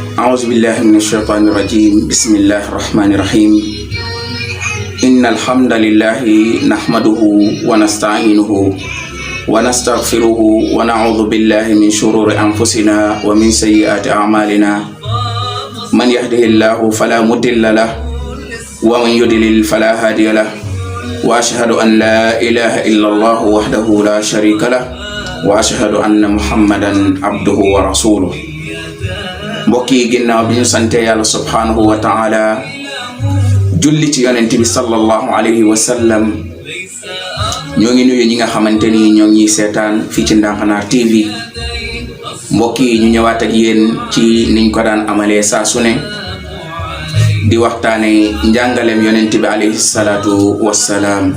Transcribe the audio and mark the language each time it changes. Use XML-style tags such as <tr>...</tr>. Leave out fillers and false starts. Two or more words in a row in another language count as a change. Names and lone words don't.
<ar>أعوذ بالله من الشيطان الرجيم بسم الله الرحمن الرحيم إن الحمد لله نحمده ونستعينه ونستغفره ونعوذ بالله من شرور أنفسنا ومن سيئات أعمالنا من يهده الله فلا مضل له ومن يضلل فلا هادي له وأشهد أن لا إله إلا الله وحده لا شريك له وأشهد أن محمدا عبده ورسوله.</ar> <wo>mbokki ginnaaw bi ñu sante yàlla</wo> <ar>سبحانه وتعالى</ar> <wo>julli ci yonent bi</wo> <ar>صلى الله عليه وسلم</ar> <wo>ñoo ngi nuyu ñi nga xamante ni ñoo ngi seetaan fii ci Ndankanaar TV. mbokki ñu ñëwaat ak yéen ci niñ ko daan amalee saa su ne di waxtaane njàngaleem yonent bi</wo> <ar>عليه الصلاة والسلام.</ar>